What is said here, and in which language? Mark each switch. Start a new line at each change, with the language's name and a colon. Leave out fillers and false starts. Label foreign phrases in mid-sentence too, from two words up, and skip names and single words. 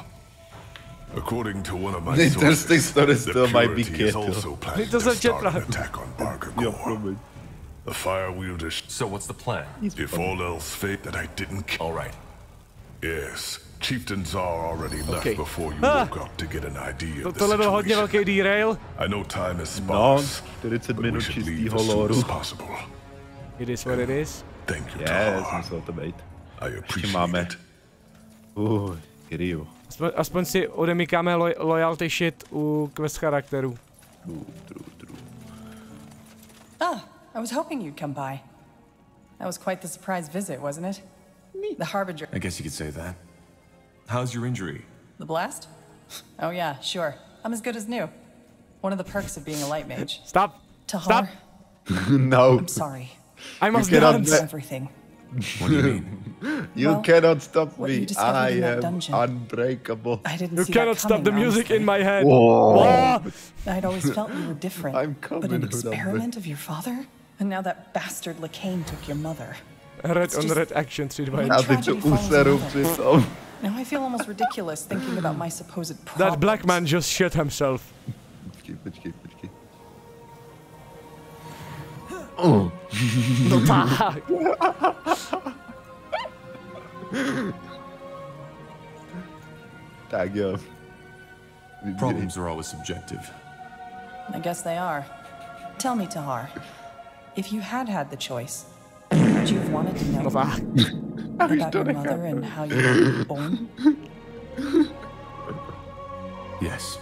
English: According to one of my sources, the Purity is also planning to start an attack on Bargagor. The Fire Wielders... So what's the plan? If all else failed, that I didn't kill... All right. Yes. Chieftain Czar already left before you woke up to get an idea of the
Czech: Tohle byl hodně velký derail.
English: I know time is sparse,
Czech: 40 minut čistýho
English: as
Czech: lóru.
English: soon as possible. It is what it is. Thank you, Yes, Tar.
Czech: musel to být.
English: I appreciate
Czech: máme.
English: it. Kiryu.
Czech: Aspoň si odemykáme
English: loyalty shit
Czech: u quest charakterů.
English: True. Ah, I was hoping you'd come by. That was quite the surprise visit, wasn't it? The Harbinger. I guess you could say that. How's your injury? The blast? Oh yeah, sure. I'm as good as new. One of the perks of being a light mage. Stop. Tahar. Stop. No. I'm sorry. I must dance everything. What do you mean? You cannot stop what me. you discovered in that I am dungeon. unbreakable. I didn't You see cannot that stop the coming, music honestly. in my head. Whoa. I'd always felt you were different. I'm coming, but an hold on, experiment of your father? And now that bastard Lacane took your mother. Red on red action 3 by
Czech: A teď to useru přitom.
English: Now I feel almost ridiculous thinking about my supposed problems. That black man just shit himself.
Czech: Počkej. No tak. Tak jo.
English: Problems are always subjective. I guess they are. Tell me, Tahar, if you had the choice, would you have wanted to know about your mother and how you were born? Yes.